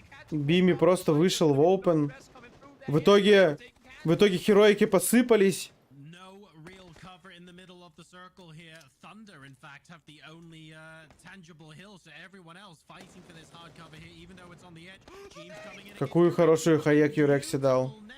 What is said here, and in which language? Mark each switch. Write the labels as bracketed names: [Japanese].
[Russian] Бими просто вышел в open. В итоге хероики посыпались. [English] No real cover in the middle of the circle here. Thunder, in fact, have the only tangible hill, so everyone else fighting for this hard cover here, even though it's on the edge. James coming in. [Russian] Какую хорошую хаек Юрекси дал.